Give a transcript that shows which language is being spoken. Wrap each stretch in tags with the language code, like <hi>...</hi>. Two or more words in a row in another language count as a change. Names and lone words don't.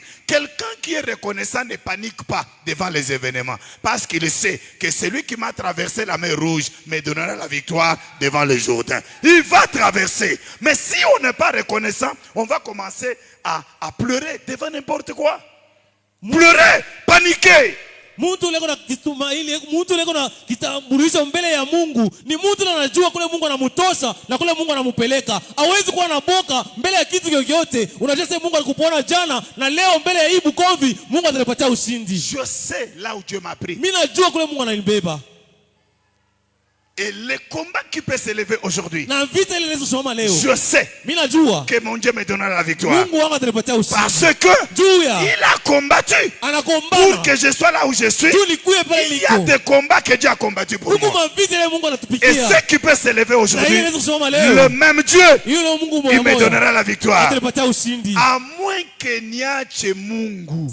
<fr>Quelqu'un qui est reconnaissant ne panique pas devant les événements. Parce qu'il sait que celui qui m'a traversé la mer Rouge me donnera la victoire devant le Jourdain. Il va traverser. Mais si on n'est pas reconnaissant, on va commencer à pleurer devant n'importe quoi. Pleurer, paniquer.</fr> <sw>Mtu leko na kitumaini, mtu leko na kitambulisho mbele ya Mungu. Ni mtu anajua kule Mungu anamtosha na kule Mungu anampeleka. Hawezi kuwa na boka mbele ya kitu chochote. Unajua sasa Mungu alikupona jana na leo mbele ya hii Bukovi Mungu atanipatia ushindi.</sw> <fr>Je sais là où Dieu m'a pris.</fr> <sw>Mimi najua kule Mungu ananibeba.</sw> <fr>Et le combat qui peut s'élever aujourd'hui,</fr> <sw>Na vita ile inaweza leo.</sw> <fr>je sais</fr> <sw>Mimi najua</sw> <fr>que mon Dieu me donnera la victoire.</fr> <sw>Mungu wangu atanipatia ushindi.</sw> <fr>Parce que il a combattu pour que je sois là où je suis. Il y a des combats que Dieu a combattu pour moi. Et ce qui peut s'élever aujourd'hui, le même Dieu, il me donnera la victoire. À moins que</fr> <sw>niache Mungu.</sw>